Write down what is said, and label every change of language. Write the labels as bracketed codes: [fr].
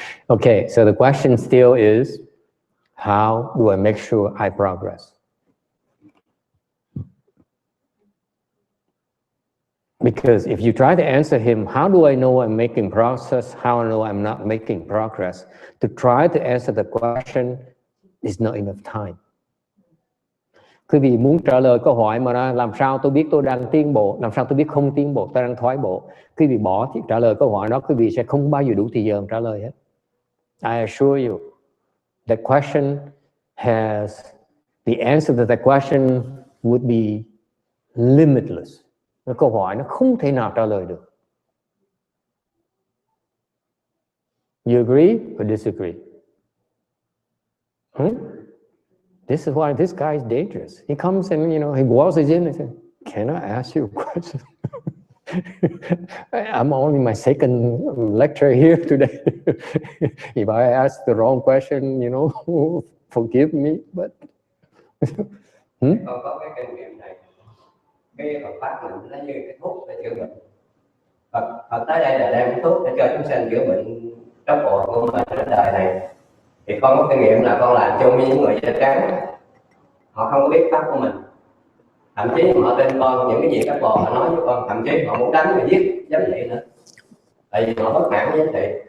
[en] Okay, so the question still is, how do I make sure I progress? Because if you try to answer him, how do I know I'm making progress? How I know I'm not making progress? To try to answer the question is not enough time. [vi] Quý vị muốn trả lời câu hỏi mà làm sao tôi biết tôi đang tiến bộ, làm sao tôi biết không tiến bộ, tôi đang thoái bộ. Quý vị bỏ thì trả lời câu hỏi đó, quý vị sẽ không bao giờ đủ thời giờ trả lời hết. [en] I assure you, that question has, the answer to that question would be limitless. [vi] Cái câu hỏi nó không thể nào trả lời được. [en] You agree or disagree? This is why this guy is dangerous. He comes and, you know, he waltzes in and says, "Can I ask you a question?" I'm only my second lecture here today. If I ask the wrong question, you know, forgive me, but... [vi] Có cái kinh nghiệm này. Cái Phật pháp mình nó như cái thuốc để chữa bệnh. Phật tới đây là đem thuốc để cho chúng sanh chữa bệnh tốc độ của mình trên đời này. Thì con có kinh nghiệm là con làm chung với những người da trắng, họ không có biết pháp của mình, thậm chí họ tin con những cái gì các bò họ nói với con, thậm chí họ muốn đánh và giết giám thị nữa, tại vì họ bất mãn với giám thị.